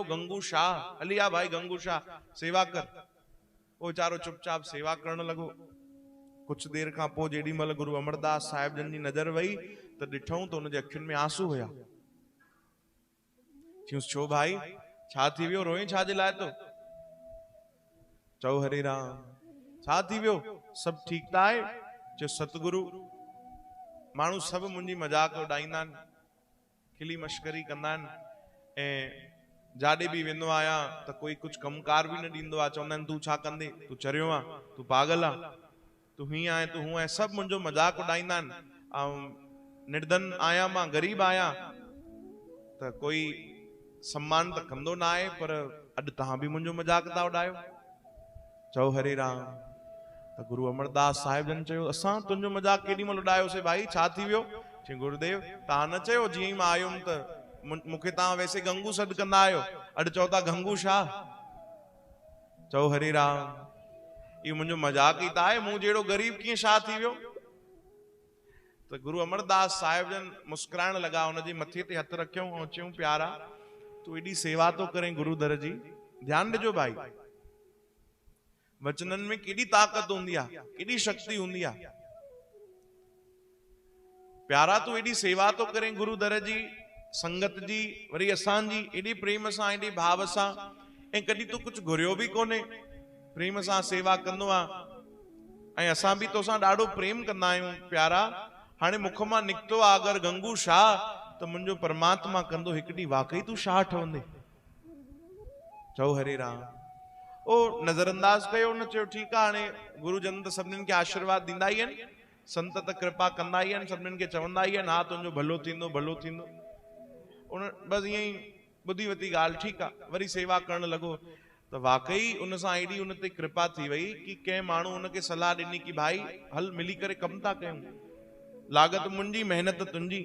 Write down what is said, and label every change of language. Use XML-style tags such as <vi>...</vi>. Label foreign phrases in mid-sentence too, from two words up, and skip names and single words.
<sd>गंगू शाह, हली आ भाई गंगू शाह, सेवा कर। वो वीचारो चुपचाप सेवा करण लॻो। कुछ देर खां पोइ जेॾी महिल गुरु अमरदास साहिब जन जी नज़र वई त ॾिठऊं त हुनजे अखियुनि में आंसू हुया। चयूंसि छो भाई, छा थी वियो, रोए छा जे लाइ तो? चओ हरे राम, छा थी वियो, सभु ठीकु त आहे? चयो सतगुरु, माण्हू सभु मुंहिंजी मजाक उॾाईंदा आहिनि, खिली मश्करी कंदा आहिनि, ऐं जाॾे बि वेंदो आहियां त कोई कुझु कमकार बि न ॾींदो आहे। चवंदा आहिनि तूं छा कंदे, तूं चरियो आहे, तूं पागल आहे, तूं हीअं आहे, तूं हूअं आहे, सभु मुंहिंजो मजाक उॾाईंदा आहिनि। ऐं निर्धन आहियां, मां गरीब आहियां, त कोई सम्मान त कंदो न आहे, पर अॼु तव्हां बि मुंहिंजो मजाक था उॾायो। चओ हरे राम। त गुरु अमरदास साहिब जन चयो, असां तुंहिंजो मजाक केॾी महिल उॾायोसीं भाई, छा थी वियो? चई गुरुदेव, तव्हां न चयो जीअं ई मां आयुमि त मूंखे तव्हां वैसे गंगू सॾु कंदा आहियो, अॼु चओ था गंगू शाह। चओ हरे राम, इहो मुंहिंजो मजाक ई त आहे, मूं जहिड़ो गरीब कीअं शाह थी वियो? त गुरु अमरदास साहिब जन मुस्कुराइण लॻा, हुनजे मथे ते हथ रखियऊं ऐं चयूं, प्यारा तूं एॾी सेवा तो करें गुरु दर जी, ध्यानु ॾिजो भाई, वचननि में केॾी ताक़त हूंदी आहे, केॾी शक्ति हूंदी आहे। प्यारा तूं एॾी सेवा तो करें गुरु दर जी, संगत जी, वरी असांजी, एॾे प्रेम सां, एॾे भाव सां, ऐं कॾहिं तूं कुझु घुरियो बि कोन्हे, प्रेम सां सेवा कंदो आहे, ऐं असां बि तोसां ॾाढो प्रेम कंदा आहियूं। प्यारा हाणे मुख मां निकितो आहे अगरि गंगू शाह, त मुंहिंजो परमात्मा कंदो हिकु ॾींहुं वाकई तूं शाह ठहंदे। चओ हरे राम। ओ नज़रअंदाज कयो न, चयो ठीकु आहे, हाणे गुरुजन त सभिनीनि खे आशीर्वाद ॾींदा ई आहिनि, संत त कृपा कंदा ई आहिनि, सभिनीनि खे चवंदा ई आहिनि, हा तुंहिंजो भलो थींदो, भलो थींदो। उन बसि ईअं ई ॿुधी वती ॻाल्हि, ठीकु आहे, वरी सेवा करण लॻो, त वाकई उन सां एॾी उन ते कृपा थी वई कि कंहिं माण्हू उनखे सलाह ॾिनी कि भाई हल मिली करे कमु था कयूं, लागत मुंहिंजी, महिनत तुंहिंजी।</sd>